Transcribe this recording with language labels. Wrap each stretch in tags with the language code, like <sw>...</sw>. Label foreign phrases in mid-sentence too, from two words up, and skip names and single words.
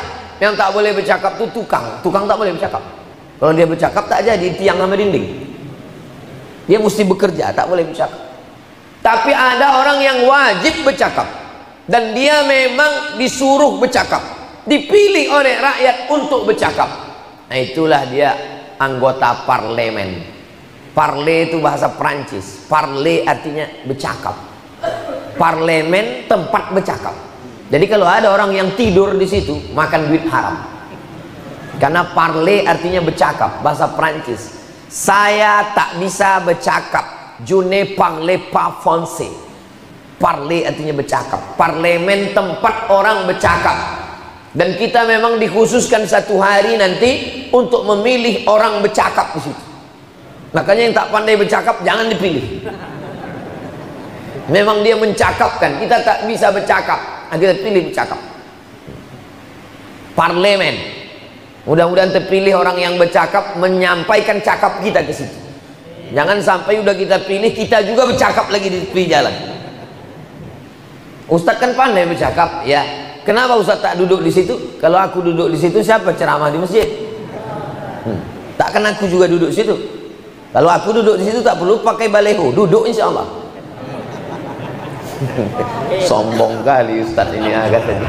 <id>Yang tak boleh bercakap itu tukang tak boleh bercakap. Kalau dia bercakap tak jadi tiang sama dinding, dia mesti bekerja, tak boleh bercakap. Tapi ada orang yang wajib bercakap, dan dia memang disuruh bercakap, dipilih oleh rakyat untuk bercakap. Nah, itulah dia anggota parlemen. Parle itu bahasa Prancis. Parle artinya bercakap. Parlemen tempat bercakap. Jadi kalau ada orang yang tidur di situ, makan duit haram. Karena parle artinya bercakap, bahasa Prancis. Saya tak bisa bercakap.</id> <fr>Je ne parle pas français.</fr> <id>Parle artinya bercakap. Parlemen tempat orang bercakap. Dan kita memang dikhususkan satu hari nanti untuk memilih orang bercakap di situ. Makanya yang tak pandai bercakap jangan dipilih. Memang dia mencakapkan, kita tak bisa bercakap, kita pilih bercakap. Parlemen, mudah-mudahan terpilih orang yang bercakap, menyampaikan cakap kita ke situ. Jangan sampai udah kita pilih, kita juga bercakap lagi di tepi jalan. Ustadz kan pandai bercakap, ya. Kenapa Ustadz tak duduk di situ? Kalau aku duduk di situ, siapa ceramah di masjid? Takkan aku juga duduk di situ. Kalau aku duduk di situ tak perlu pakai baleho, duduk</id> <ar>إن شاء الله.</ar> <id>Sombong kali Ustadz ini katanya.</id>